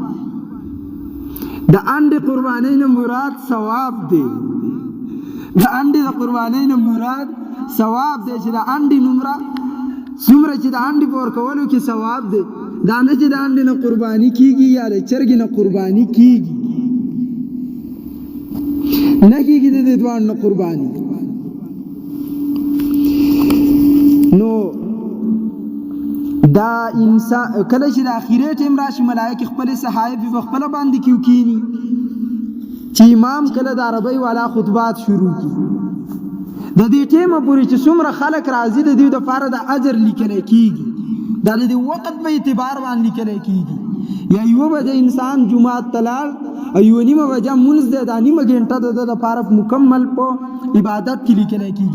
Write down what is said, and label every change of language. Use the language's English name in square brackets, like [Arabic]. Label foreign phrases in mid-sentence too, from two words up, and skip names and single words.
[Pashto] د انډې قربانۍ نه مراد ثواب دی، د انډې د قربانۍ نه مراد ثواب دی، چې د انډې نمره څومره چې د انډې په ورکولو کې ثواب دی، دا نه چې د انډې نه قرباني کیږي یا د چرګې نه قرباني کیږي، نه کیږي د دې دوه نه قرباني. نو دا انسان کله چې د اخیری ټیم راشي ملائک خپل صحایف په خپل باندې کیږي، چې امام کله د عربی والا خطبات شروع کی، د دې ټیمه پورې چې څومره خلک راځي د دې د لپاره د اجر لیکل کیږي، دا د وخت په اعتبار باندې لیکل کیږي. یا یو بجې انسان جمعه تلال او یو نیمه بجې مونږ د نیمه ګنټه د لپاره مکمل په عبادت کې لیکل کیږي.